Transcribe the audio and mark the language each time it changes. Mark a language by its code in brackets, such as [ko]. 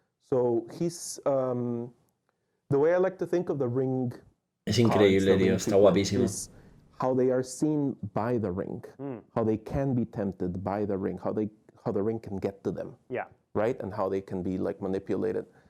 [en] So he's the way I like to think of the ring. [es] Es increíble, tío, está guapísimo. [en] How they are seen by the ring, how they can be tempted by the ring, how the ring can get to them. Yeah. Right, and how they can be like manipulated.